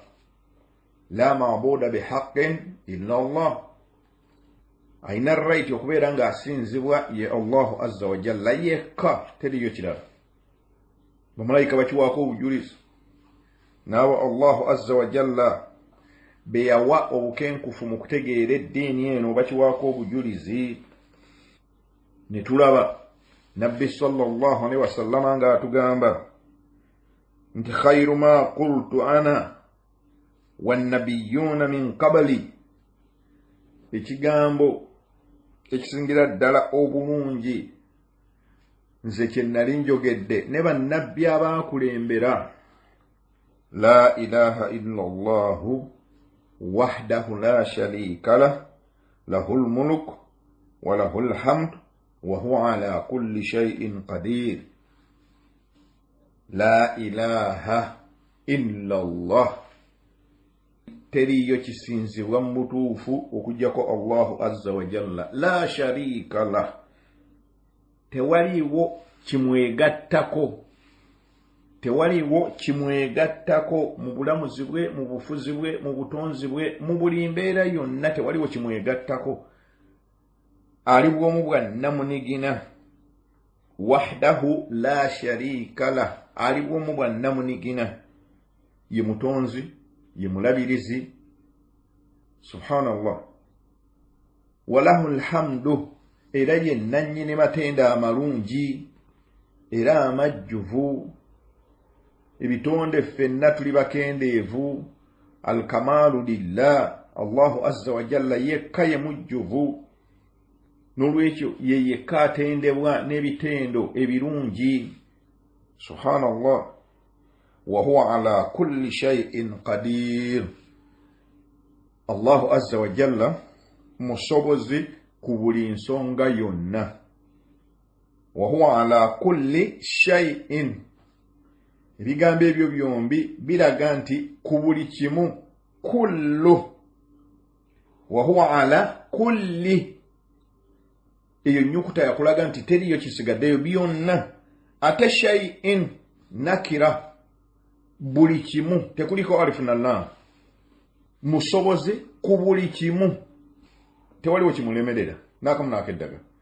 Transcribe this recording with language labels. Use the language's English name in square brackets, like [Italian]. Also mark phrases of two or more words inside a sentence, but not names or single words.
[Arabic] لا معبود بحق إلا الله, [Ganda] ayina right okubeera nga asinzibwa ye [Arabic] الله عز وجل [Ganda] yekka, teriyo kirala. Bamalayika bakiwaako obujulizi, naabo [Arabic] الله عز وجل [Ganda] be yawa obukenkufu mu kutegeera eddiini eno bakiwaako obujulizi. Ne tulaba Nabbi [Arabic] صلى الله عليه وسلم [Ganda] nga atugamba nti [Arabic] خير ما قلت أنا والنبيون من قبلي, [Ganda] ekigambo ekisingira ddala obulungi nze kye nali njogedde ne bannabbi abaakulembera, [Arabic] لا إله إلا الله وحده لا شريك له له الملك وله الحمد وهو على كل شيء قدير. لا إله إلا الله, [Ganda] teriyo kisinzibwa mu butuufu okujjako [Arabic] الله عز وجل لا شريك له, [Ganda] tewaliwo kimwegattako. Tewaliwo kimwegattako mu bulamuzi bwe, mu bufuzi bwe, mu butonzi bwe, mu buli mbeera yonna tewaliwo kimwegattako. Ali bw'omu bwa namunigina. [Arabic] وحده لا شريك له. [Ganda] Ali bw'omu bwa namunigina. Ye mutonzi, ye mulabirizi. [Arabic] سبحان الله ولله الحمد. [Ganda] Era ye nannyini matenda amalungi. Era amajjuvu. Ebitonde ffenna tuli bakendeevu. [Arabic] الكمال لله الله عز وجل [Ganda] yekka ye mujjuvu. Nolwekyo ye yekka atendebwa n'ebitendo ebirungi. [Arabic] سبحان الله. وهو على كل شيء قدير. الله عز وجل [Ganda] musobozi ku buli nsonga yonna. [Arabic] وهو على كل شيء. [Ganda] Ebigambo ebyo byombi biraga nti ku buli kimu kullu. [Arabic] وهو على كل. [Ganda] Eyo nyukuta yakulaga nti teriyo kisigaddeyo byonna. [Arabic] Ate شيء نكرة. [Ganda] Buli kimu tekuliko alifu na lam. Musobozi ku buli kimu. Tewaliwo kimulemerera. Nakamu nakeddaga.